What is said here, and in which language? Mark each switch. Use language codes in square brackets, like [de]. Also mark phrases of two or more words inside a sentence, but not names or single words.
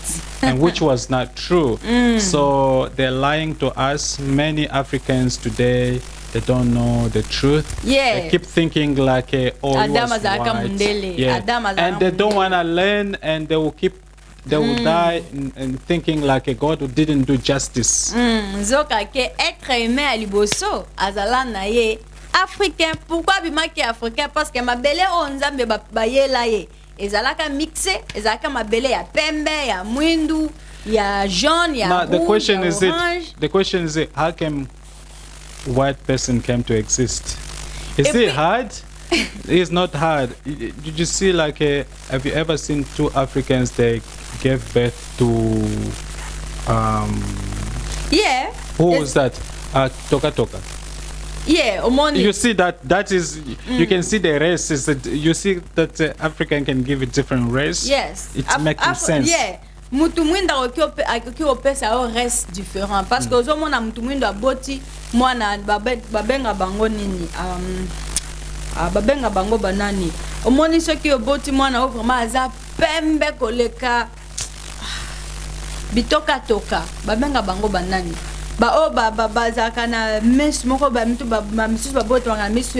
[en] And which was not true. So they're lying to us. Many Africans today, they don't know the truth. They keep thinking like Adam was white. And they don't want to learn, and they will die and thinking like a God who didn't do justice. [ln] Zoka ke [fr] être humain [ln] aliboso azala na ye africain. Pourquoi bimaki africain? [fr] Parce que [ln] mabele o nzambe ba yela ye ezalaka mixé ezalaka mabele ya pembe ya mwindu ya jaune ya [en] Now, [ln] rouge [en] the question [ln] ya [en] is [ln] orange. [en] the question is how come white person came to exist? Is If it we- hard? It's not hard. Did you see have you ever seen two Africans they gave birth to Yeah. who was that? [ln] Toka Toka. Yeah, omoni. [en] You see that is you can see the race is that you see that African can give a different race. Yes. It's making sense. Yeah. [ln] Mutu mwinda akoki opesa [fr] o reste différent parce que [ln] ozomona mutu mwindo aboti mwana babenga bango nini babenga bango banani omoni soki oboti mwana o vraiment aza pembe koleka bitoka toka babenga bango banani bazalaka na misu moko misusu babotwanga misu